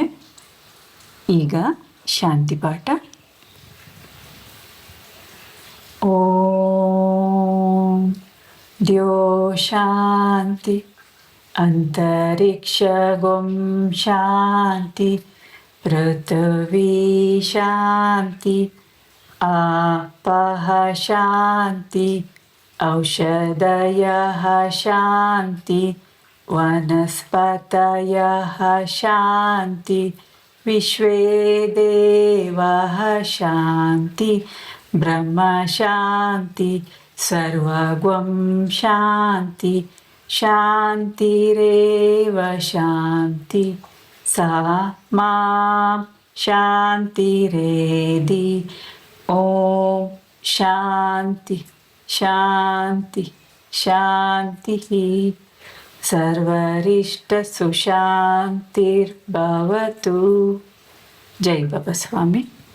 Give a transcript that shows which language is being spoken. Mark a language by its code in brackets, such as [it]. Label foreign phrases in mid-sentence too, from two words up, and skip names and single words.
[kn] ಈಗ ಶಾಂತಿ ಪಾಠ. [sa] ಓಂ ದ್ಯೋ ಶಾಂತಿ ಅಂತರಿಕ್ಷ ಗುಂ ಶಾಂತಿ ಪೃಥ್ವಿ ಶಾಂತಿ ಆಪಃ ಶಾಂತಿ ಔಷಧಯಃ ಶಾಂತಿ ವನಸ್ಪತಯಃ ಶಾಂತಿ ವಿಶ್ವೇ ದೇವಃ ಶಾಂತಿ ಬ್ರಹ್ಮ ಶಾಂತಿ ಸರ್ವಗಂ ಶಾಂತಿ ಶಾಂತಿರೇವ ಶಾಂತಿ ಸಾ ಮಾಂ ಶಾಂತಿರೇಧಿ. ಓಂ ಶಾಂತಿ ಶಾಂತಿ ಶಾಂತಿ. ಸರ್ವರಿಷ್ಟ ಸುಶಾಂತಿರ್ಭವತು. [kn] ಜೈ ಬಾಬಾ ಸ್ವಾಮಿ.